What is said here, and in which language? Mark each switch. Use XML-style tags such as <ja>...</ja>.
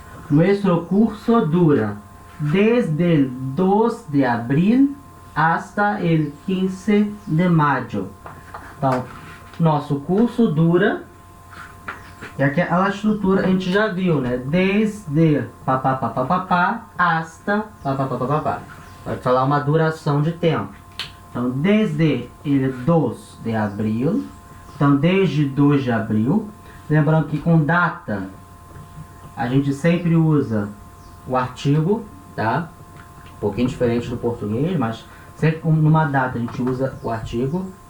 <es>Nuestro curso dura desde el 2 de abril hasta el 15 de mayo.</es> <pt>Então, nosso curso dura, e aquela estrutura a gente já viu, né?</pt> <es>Desde papapá, hasta papapá.</es> <pt>Vai falar uma duração de tempo. Então,</pt> <es>desde el 2 de abril,</es> <pt>então desde 2 de abril, lembrando que com data, a gente sempre usa o artigo, tá? Um pouquinho diferente do português, mas sempre numa data a gente usa o artigo.</pt>